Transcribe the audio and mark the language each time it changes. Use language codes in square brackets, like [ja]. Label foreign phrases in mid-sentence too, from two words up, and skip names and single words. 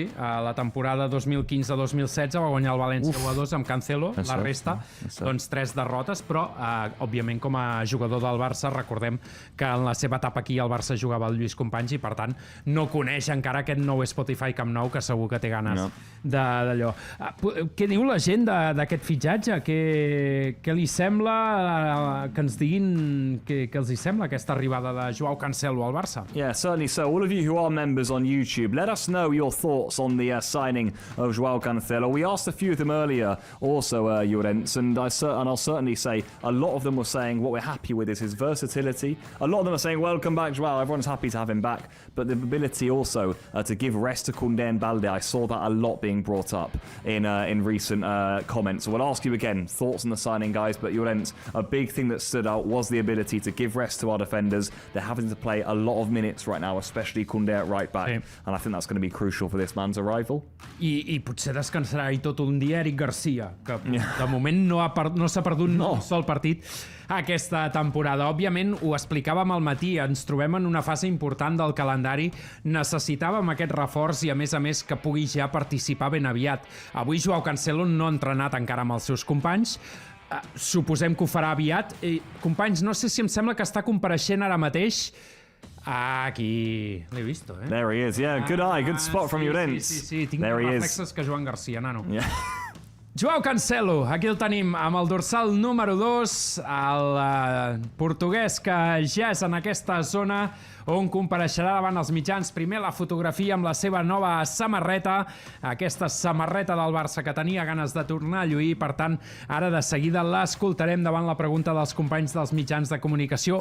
[ca] La temporada 2015-2016 va guanyar el València 1-2 amb Cancelo, la resta, doncs 3 derrotes, però, òbviament, com a jugador del Barça, recordem que en la seva etapa aquí el Barça jugava el Lluís Companys i, per tant, no coneix encara aquest nou Spotify Camp Nou, que segur que té ganes d'allò. Què diu la gent d'aquest fitxatge? Què li sembla? Que ens diguin què els hi sembla aquesta arribada de Joao Cancelo al Barça. [en] Yeah, certainly so. All of you who are members on YouTube, let us know your thoughts on the signing of Joao Cancelo. We asked a few of them earlier also, Llorens, and I'll certainly say a lot of them were saying what we're happy with is his versatility. A lot of them are saying welcome back Joao, everyone's happy to have him back, but the ability also to give rest to Koundé and Balde. I saw that a lot being brought up in recent comments. So we'll ask you again, thoughts on the signing, guys, but Llorens, a big thing that stood out was the ability to give rest to our defenders. They're having to play a lot of minutes right now, especially Koundé at right back, and I think that's going to be crucial for this man's arrival. [ca] I potser descansarà i tot un dia Eric Garcia, que de moment no s'ha perdut un sol partit aquesta temporada. Òbviament, ho explicàvem al matí, ens trobem en una fase important del calendari, necessitàvem aquest reforç i, a més, que pugui ja participar ben aviat. Avui Joao Cancelo no ha entrenat encara amb els seus companys, suposem que ho farà aviat. Companys, no sé si em sembla que està compareixent ara mateix. Aquí l'he vist, eh? [en] There he is, yeah, good eye, good spot from Llorens. [ca] Sí, tinc més reflexes que Joan Garcia, nano. Joao Cancelo, aquí el tenim amb el dorsal número 2, el portuguès que ja és en aquesta zona on compareixerà davant els mitjans. Primer la fotografia amb la seva nova samarreta, aquesta samarreta del Barça que tenia ganes de tornar a lluir, per tant, ara de seguida l'escoltarem davant la pregunta dels companys dels mitjans de comunicació.